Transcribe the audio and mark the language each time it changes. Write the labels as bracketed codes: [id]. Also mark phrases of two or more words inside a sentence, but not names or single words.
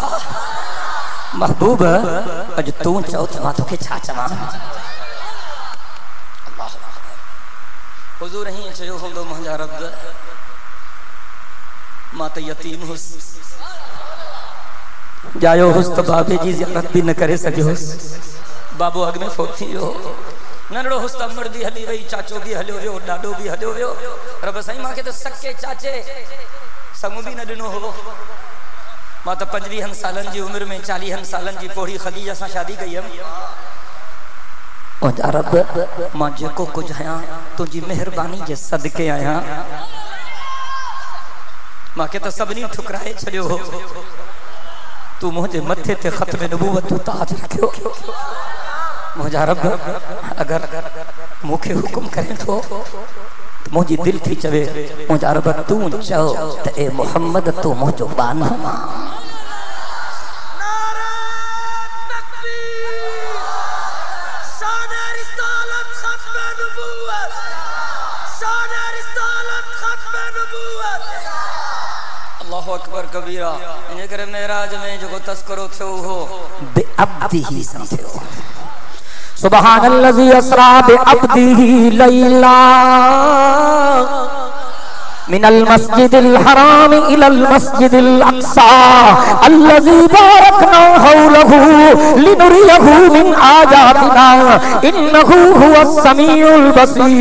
[sd] महबूब अज तू चओ त मां तोखे छा चवां। हुजूर ही चयो हूंदो मुंहिंजा रब मां त यतीम हुस जायो हुस तो बाबे जी ज़ियारत भी न करे सको बाबू अग में फोती हो नंढड़ो हुस त अमर भी हली वई चाचो भी हलियो वियो ॾाॾो भी हलियो वियो रब साईं मांखे त सके चाचे संग भी न ॾिनो हो मां त 25 सालन जी उम्र में 40 सालन जी पोड़ी खदीजा सां शादी कई हुयमि ओ रब मां जेको कुछ आया तुझी मेहरबानी जे सदके आया मांखे त सभनी ठुकराए छड़ियो हो तू मुझे मथे ते खत्म नबूवत ताज रखियो मुझा रब अगर मुखे हुकुम करे तो मुझी दिल थी चवे मुझा रब तू चओ त ए मोहम्मद तू मुझो बानो [ar] الله أكبر كبيرا [sd] इन करे मेराज में जो तस्करो थियो हो [ar] بعبده سبحان الذي أسرى بعبده ليلا من المسجد الحرام إلى المسجد الأقصى الذي باركنا حوله لنريه من آياتنا إنه هو السميع البصير.